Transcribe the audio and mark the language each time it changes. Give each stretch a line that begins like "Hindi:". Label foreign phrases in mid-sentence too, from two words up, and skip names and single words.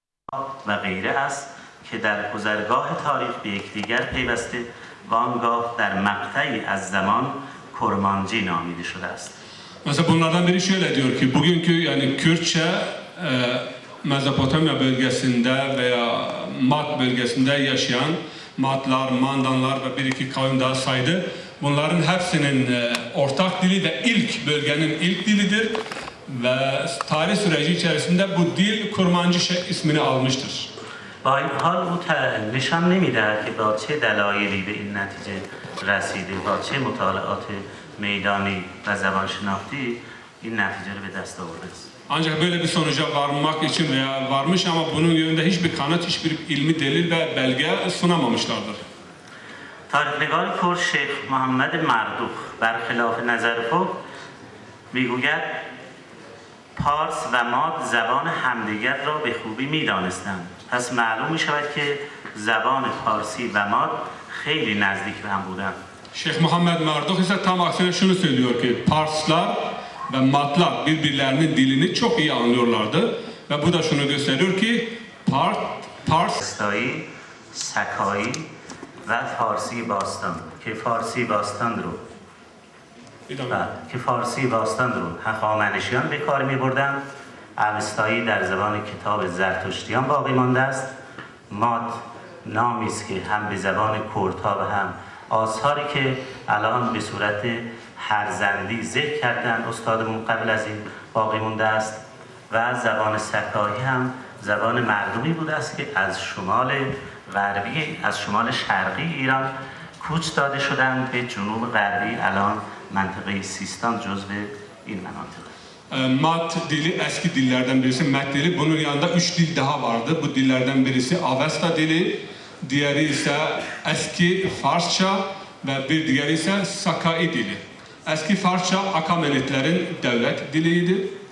Persian: و غیره است که در گذرگاه تاریخ به یکدیگر پیوسته و آنگاه در مقطعی از زمان کرمانجی نامیده شده است.
Turkish: Mesela bunlardan biri şöyle diyor ki bugünkü yani Kürtçe Mezopotamya bölgesinde veya Mat bölgesinde yaşayan Matlar, Mandanlar ve bir iki kavim daha saydı. Bunların hepsinin ortak dili ve ilk bölgenin ilk dilidir ve tarih süreci içerisinde bu dil Kurmancı ismini almıştır.
Persian: با این حال او نشان نمی‌دهد که با چه دلایلی به این نتیجه رسیده، با چه مطالعات میدانی و زبانشناختی این نتیجه رو به دست آورده است.
Turkish: Ancak böyle bir sonuca varmak için veya varmış ama bunun yönünde hiçbir kanıt, hiçbir ilmi delil ve belge sunamamışlardır.
Persian: تاریخ‌نگار کرد شیخ محمد مردوخ برخلاف نظر خود میگوید پارس و ماد زبان همدیگر را به خوبی می‌دانستند. پس معلوم می‌شود که زبان پارسی و ماد خیلی نزدیک به هم بودند.
Turkish: Şeyh Muhammed Marduk ise tam aksine şunu söylüyor ki Parslar ve Matlar birbirlerinin dilini çok iyi anlıyorlardı ve bu da şunu gösteriyor ki Pars
Persian: سکایی و فارسی باستان که فارسی باستان رو هخامنشیان به کار می‌بردند. اوستایی در زبان کتاب زرتشتیان باقی مانده است. ماد نامی است که هم به زبان کردها و هم آثاری که الان به صورت هرزندی ذکر کردن استادمون قبل از این باقی مانده است و زبان سکایی هم زبان مردمی بوده است که از شمال غربی از شمال شرقی ایران کوچ داده شدند به جنوب غربی الان منطقه سیستان جزو این مناطق.
Turkish: Mat dili eski dillerden birisi, Met dili. Bunun yanında 3 dil daha vardı. Bu dillerden birisi Avesta dili, diğeri ise eski Farsça ve bir diğeri ise Sakai dili. Eski Farsça Akamenitlerin devlet diliydi.